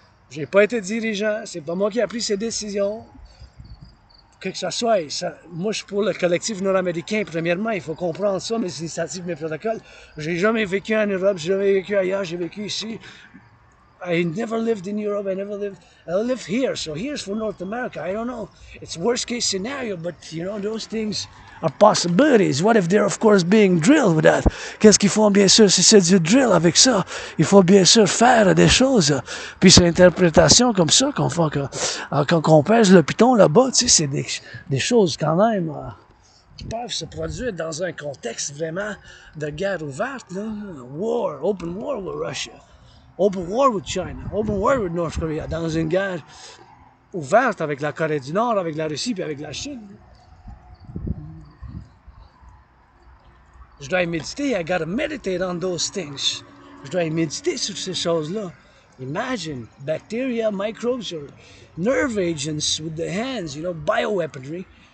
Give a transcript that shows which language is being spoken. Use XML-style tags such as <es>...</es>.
<fr>J'ai pas été dirigeant, c'est pas moi qui ai pris ces décisions. Que ça soit, moi je suis pour le collectif nord-américain, premièrement, il faut comprendre ça, mes initiatives, mes protocoles. J'ai jamais vécu en Europe, j'ai jamais vécu ailleurs, j'ai vécu ici.</fr> <en>I never lived in Europe, I live here, so here's for North America, I don't know. It's worst case scenario, but you know, those things are possibilities. What if they're of course being drilled with that?</en> <fr>Qu'est-ce qu'il faut bien sûr, si c'est du drill avec ça, il faut bien sûr faire des choses. Puis c'est l'interprétation comme ça qu'on fait quand on pèse le piton là-bas, tu sais, c'est des choses quand même qui peuvent se produire dans un contexte vraiment de guerre ouverte, là.</fr> <en>Open war with Russia. Open war with China, open war with North Korea,</en> <fr>dans une guerre ouverte avec la Corée du Nord, avec la Russie puis avec la Chine. Je dois méditer,</fr> <en>I gotta meditate on those things.</en> <fr>Je dois méditer sur ces choses-là.</fr> <en>Imagine bacteria, microbes, or nerve agents with the hands, bioweaponry.</en>